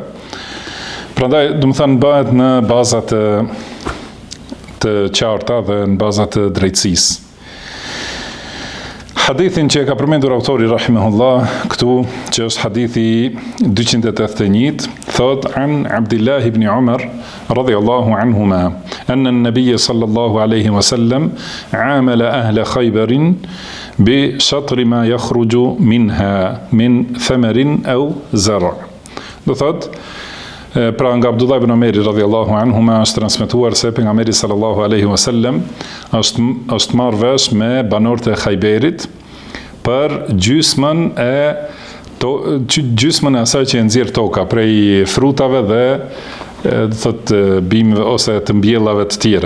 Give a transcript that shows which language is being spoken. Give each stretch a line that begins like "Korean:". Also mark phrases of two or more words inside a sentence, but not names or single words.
Albanian: Prandaj, domethënë bëhet në baza të qarta dhe në baza të drejtësisë. Hadithin që ka përmendur autori rahimahullah këtu, që është hadithi 281, thot
Arabic: عن عبد الله بن عمر رضي الله عنهما أن النبي صلى الله عليه وسلم عامل أهل خيبر بشطر ما يخرج منها من ثمر أو زرع'.
Albanian: Do thot, pra nga Abdullah ibn Umari
Arabic: رضي الله عنهما
Albanian: është transmetuar se pejgamberi
Arabic: صلى الله عليه وسلم
Albanian: është marrë vesh me banorët e Khayberit për gjysmën e asaj që e nxjerr toka prej frutave dhe thotë bimëve ose të mbjellave të tjera.